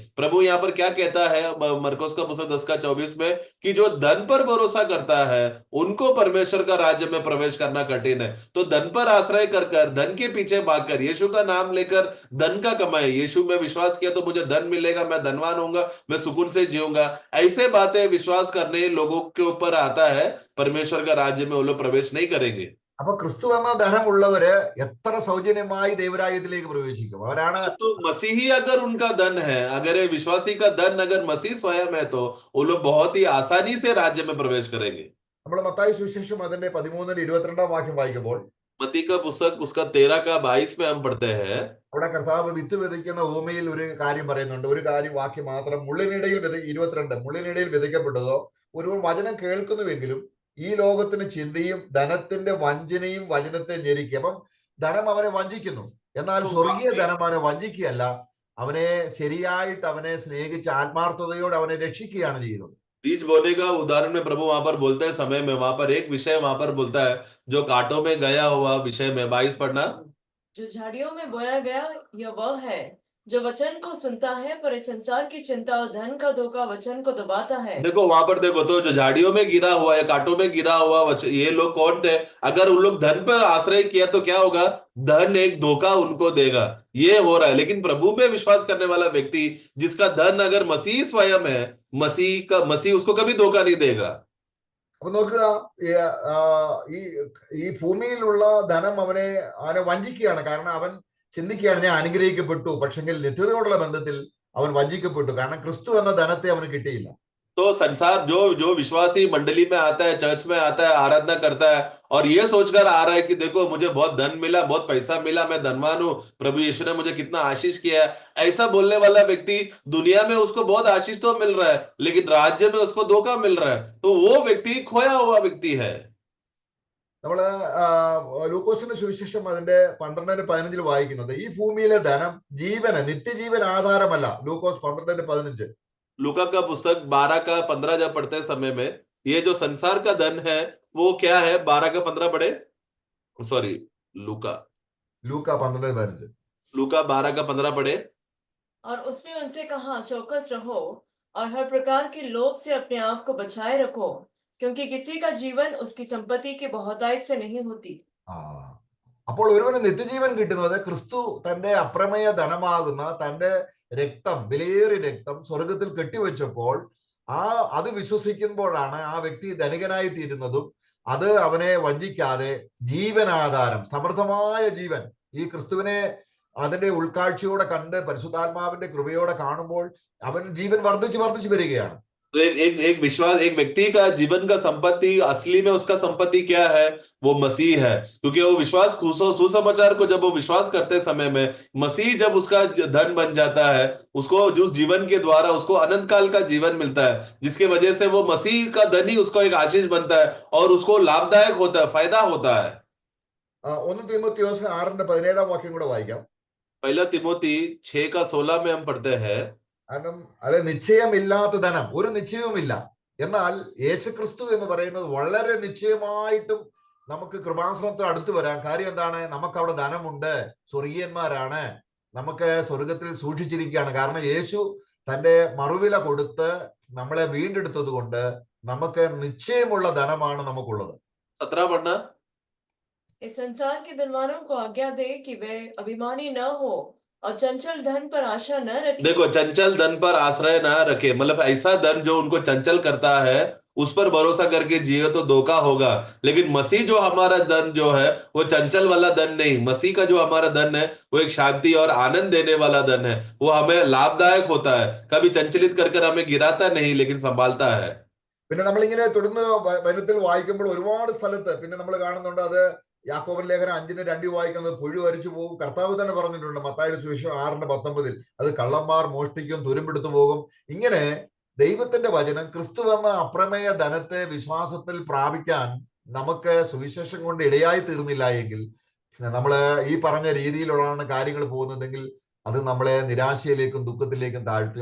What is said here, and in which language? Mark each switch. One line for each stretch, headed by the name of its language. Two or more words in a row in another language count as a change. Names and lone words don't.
Hindi: प्रभु यहाँ पर क्या कहता है मरकुस का पुस्तक 10:24 में कि जो धन पर भरोसा करता है उनको परमेश्वर का राज्य में प्रवेश करना कठिन है। तो धन पर आश्रय कर धन के पीछे भागकर यीशु का नाम लेकर धन का कमाए, यीशु में विश्वास किया तो मुझे धन मिलेगा, मैं धनवान होऊंगा, मैं सुकून से जीऊंगा, ऐसे बातें विश्वास करने लोगों के ऊपर आता है, परमेश्वर का राज्य में वो लोग प्रवेश नहीं करेंगे।
Malayalam: അപ്പൊ ക്രിസ്തു എന്ന ധനമുള്ളവര് എത്ര സൗജന്യമായി ദൈവരാജ്യത്തിലേക്ക് പ്രവേശിക്കും? അവരാണ്
Hindi: तो मसीही अगर उनका धन है, अगर ये विश्वासी का धन अगर मसीह स्वयं है, तो वो लोग बहुत ही आसानी से राज्य में प्रवेश करेंगे।
Malayalam: നമ്മൾ മത്തായി സുവിശേഷം അതിന്റെ 13-22 വാക്യം വായിക്കുമ്പോൾ
Hindi: मत्ती का पुस्तक उसका 13-22 में हम पढ़ते हैं।
Malayalam: അവിടെ കർത്താവ് വിത്ത് വിതയ്ക്കുന്ന ഭൂമിയിൽ ഒരു കാര്യം പറയുന്നുണ്ട്. ഒരു കാര്യം വാക്യം മാത്രം, മുള്ളിനിടയിൽ 22 മുള്ളിനിടയിൽ വിതയ്ക്കപ്പെട്ടതോ ഒരു വചനം കേൾക്കുന്നുവെങ്കിലും ഈ ലോകത്തിന് ചിന്തയും ധനത്തിന്റെ വഞ്ചനയും വചനത്തെ ഞെരുക്കി. അപ്പം ധനം അവനെ വഞ്ചിക്കുന്നു, എന്നാൽ സ്വർഗീയ ധനം അവനെ വഞ്ചിക്കുകയല്ല, അവനെ ശരിയായിട്ട് അവനെ സ്നേഹിച്ച് ആത്മാർത്ഥതയോടെ അവനെ രക്ഷിക്കുകയാണ് ചെയ്യുന്നത്.
Hindi: बीज बोने का उदाहरण में प्रभु वहां पर बोलते हैं समय में, वहां पर एक विषय वहां पर बोलता है जो कांटों में गया हुआ विषय में 22 पढ़ना। जो झाड़ियों में बोया गया यह वह है जो वचन को सुनता है, पर इस संसार की चिंता और धन का धोखा वचन को दबाता है। देखो वहां पर देखो, तो जो झाड़ियों में गिरा हुआ है, कांटों में गिरा हुआ ये लोग कौन थे? अगर उन लोग धन पर आश्रय किया तो क्या होगा? धन एक धोखा उनको देगा, ये हो रहा है। लेकिन प्रभु में विश्वास करने वाला व्यक्ति जिसका धन अगर मसीह स्वयं है, मसीह उसको कभी धोखा नहीं देगा।
Malayalam: അപ്പൊ നോക്കുക, ഈ ഈ ഭൂമിയിലുള്ള ധനം അവനെ വഞ്ചിക്കുകയാണ്. കാരണം അവൻ ചിന്തിക്കുകയാണ് ഞാൻ അനുഗ്രഹിക്കപ്പെട്ടു, പക്ഷെങ്കിൽ നിത്യതയോടുള്ള ബന്ധത്തിൽ അവൻ വഞ്ചിക്കപ്പെട്ടു. കാരണം ക്രിസ്തു എന്ന ധനത്തെ അവന് കിട്ടിയില്ല.
Hindi: तो संसार जो विश्वासी मंडली में आता है, चर्च में आता है, आराधना करता है और ये सोचकर आ रहा है कि देखो मुझे बहुत धन मिला, बहुत पैसा मिला, मैं धनवान हूं, प्रभु यीशु ने मुझे कितना आशीष किया है, ऐसा बोलने वाला व्यक्ति दुनिया में उसको बहुत आशीष तो मिल रहा है, लेकिन राज्य में उसको धोखा मिल रहा है, तो वो व्यक्ति खोया हुआ व्यक्ति है।
Malayalam: നമ്മള് ലൂക്കോസിന്റെ സുവിശേഷം അതിന്റെ 12-15 വായിക്കുന്നത് ഈ ഭൂമിയിലെ ധനം ജീവന് നിത്യജീവൻ ആധാരമല്ല. ലൂക്കോസ് 12-15.
Hindi: लूका का पुस्तक 12-15 जब पढ़ते समय में ये जो संसार का धन है वो क्या है? 12-15 पढ़े, सॉरी लूका 12-15. 12-15 पढ़े। और उसने उनसे कहा, चौकस रहो और हर प्रकार के लोभ से अपने आप को बचाए रखो, क्योंकि किसी का जीवन उसकी संपत्ति की बहुतायत से नहीं होती। അപ്പോൾ ഒരുവന് നിത്യജീവൻ കിട്ടുന്നത് ക്രിസ്തു തന്റെ അപ്രമേയ ധനമാകുന്ന തന്റെ രക്തം, വിലയേറിയ രക്തം സ്വർഗത്തിൽ കെട്ടിവെച്ചപ്പോൾ അത് വിശ്വസിക്കുമ്പോഴാണ് ആ വ്യക്തി ധനികനായി തീരുന്നതും അത് അവനെ വഞ്ചിക്കാതെ ജീവനാധാരം, സമൃദ്ധമായ ജീവൻ ഈ ക്രിസ്തുവിനെ അതിന്റെ ഉൾക്കാഴ്ചയോടെ കണ്ട് പരിശുദ്ധാത്മാവിന്റെ കൃപയോടെ കാണുമ്പോൾ അവൻ ജീവൻ വർദ്ധിച്ചു വരികയാണ്. तो एक व्यक्ति का जीवन का संपत्ति असली में उसका संपत्ति क्या है? वो मसीह है। क्योंकि वो विश्वास सुसमाचार को जब वो विश्वास करते समय में मसीह जब उसका धन बन जाता है, उसको उस जीवन के द्वारा उसको अनंत काल का जीवन मिलता है, जिसके वजह से वो मसीह का धन ही उसको एक आशीष बनता है और उसको लाभदायक होता है, फायदा होता है।
Malayalam: 1 तीमुथियोस 6:17 വാക്യം കൂടെ വായിക്കാം.
Hindi: पहला तिमोथी 6:16 में हम पढ़ते हैं।
Malayalam: കാരണം അല്ല, നിശ്ചയമില്ലാത്ത ധനം, ഒരു നിശ്ചയവുമില്ല. എന്നാൽ യേശുക്രിസ്തു എന്ന് പറയുന്നത് വളരെ നിശ്ചയമായിട്ടും നമുക്ക് കൃപാസനത്തിൽ അടുത്ത് വരാം. കാര്യം എന്താണ്? നമുക്ക് അവിടെ ധനമുണ്ട്, സ്വർഗീയന്മാരാണ്, നമുക്ക് സ്വർഗത്തിൽ സൂക്ഷിച്ചിരിക്കുകയാണ്. കാരണം യേശു തന്റെ മറുവില കൊടുത്ത് നമ്മളെ വീണ്ടെടുത്തത് കൊണ്ട് നമുക്ക് നിശ്ചയമുള്ള ധനമാണ് നമുക്കുള്ളത്.
Hindi: 17 पढ़ना। इस संसार के धनवानों को आज्ञा दे कि वे अभिमानी न हो और चंचल धन पर आशा न रखे। देखो चंचल धन पर आश्रय ना रखे, मतलब ऐसा धन जो उनको चंचल करता है उस पर भरोसा करके जिए तो धोखा होगा। लेकिन मसीह जो हमारा धन जो है वो चंचल वाला धन नहीं, मसीह का जो हमारा धन है वो एक शांति और आनंद देने वाला धन है। वो हमें लाभदायक होता है, कभी चंचलित कर हमें गिराता नहीं लेकिन संभालता है।
Malayalam: പിന്നെ നമ്മളിങ്ങനെ തുടർന്ന് വചനത്തിൽ വായിക്കുമ്പോൾ ഒരുപാട് സ്ഥലത്ത് പിന്നെ നമ്മൾ കാണുന്നുണ്ട് അത് യാക്കോബിന്റെ ലേഖനം 5:2 വായിക്കുന്നത് പുഴു അരിച്ചു പോകും. കർത്താവ് തന്നെ പറഞ്ഞിട്ടുണ്ട് മത്തായിയുടെ സുവിശേഷം 6:19 അത് കള്ളന്മാർ മോഷ്ടിക്കും, തുരുമ്പെടുത്തു പോകും. ഇങ്ങനെ ദൈവത്തിന്റെ വചനം ക്രിസ്തു എന്ന അപ്രമേയ ധനത്തെ വിശ്വാസത്തിൽ പ്രാപിക്കാൻ നമുക്ക് സുവിശേഷം കൊണ്ട് ഇടയായി തീർന്നില്ല എങ്കിൽ, നമ്മള് ഈ പറഞ്ഞ രീതിയിലുള്ളതാണ് കാര്യങ്ങൾ പോകുന്നതെങ്കിൽ അത് നമ്മളെ നിരാശയിലേക്കും ദുഃഖത്തിലേക്കും താഴ്ത്തും.